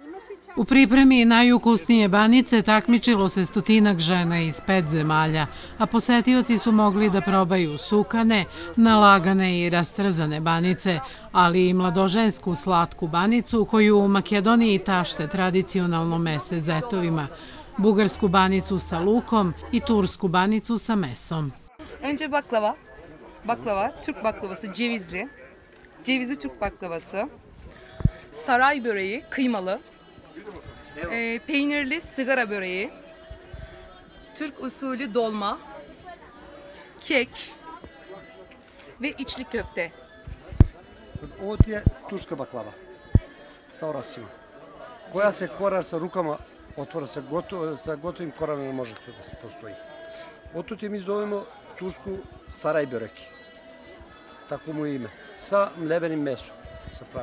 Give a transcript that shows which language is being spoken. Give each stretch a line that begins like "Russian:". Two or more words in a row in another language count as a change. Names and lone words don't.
Serbian: U pripremi najukusnije banice takmičilo se stotinak žena iz 5 zemalja, a posetioci su mogli da probaju sukane, nalagane i rastrzane banice, ali i mladožensku slatku banicu koju u Makedoniji tašte tradicionalno mese zetovima, bugarsku banicu sa lukom i tursku banicu sa mesom.
Turkish: Önce baklava, Türk baklavası cevizli, cevizli Türk baklavası, saray böreği kıymalı, peynirli sigara böreği, Türk usulü dolma, kek ve içli köfte.
Serbian: Ovo ti je turska baklava sa orasima, koja se kora sa rukama otvara, sa gotovim korama ne može to da se postoji. Oto ti mi zovemo tursku saraj börek, tako mu ime, sa mlevenim mesom se pravi.